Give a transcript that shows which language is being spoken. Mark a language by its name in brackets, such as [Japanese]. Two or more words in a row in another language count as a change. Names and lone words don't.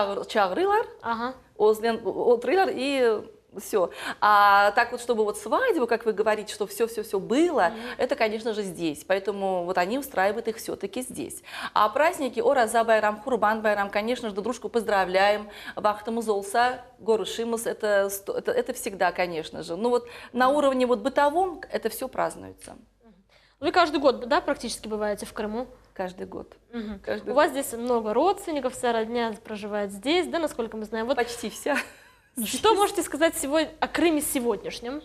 [Crimean Tatar] досларын чагрылар, [Russian] Ага. отрылар и все. А так вот, чтобы вот свадьбу, как вы говорите, что все было, это, конечно же, здесь. Поэтому вот они устраивают их все-таки здесь. А праздники Ораза байрам, Курбан байрам, конечно же, друг дружку поздравляем. [Crimean Tatar] Вахтамыз олса, горушимыз, [Russian] это всегда, конечно же. Ну вот на уровне вот бытовом это все празднуется. Вы каждый год, да, практически бываете в Крыму? Каждый год. У вас здесь много родственников, вся родня проживает здесь, да, насколько мы знаем. Вот почти вся. что можете сказать сегодня о Крыме сегодняшнем?